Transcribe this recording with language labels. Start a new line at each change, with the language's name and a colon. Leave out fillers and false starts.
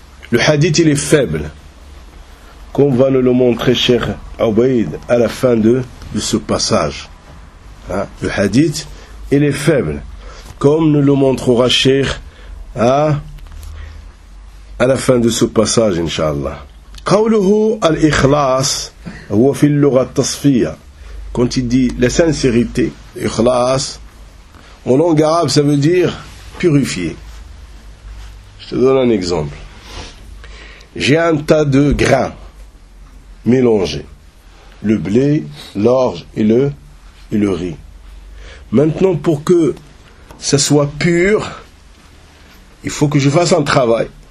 French: Le hadith, il est faible, comme va nous le montrer cher Ubayd à la fin de ce passage. Hein? Le hadith, il est faible, comme nous le montrera cher à la fin de ce passage, Inch'Allah.
Arabic: قوله الإخلاص هو في اللغة التصفية.
French: Quand il dit la sincérité, إخلاص, en langue arabe, ça veut dire purifier. Je te donne un exemple. J'ai un tas de grains mélangés. Le blé, l'orge et le riz. Maintenant, pour que ça soit pur, il faut que je fasse un travail.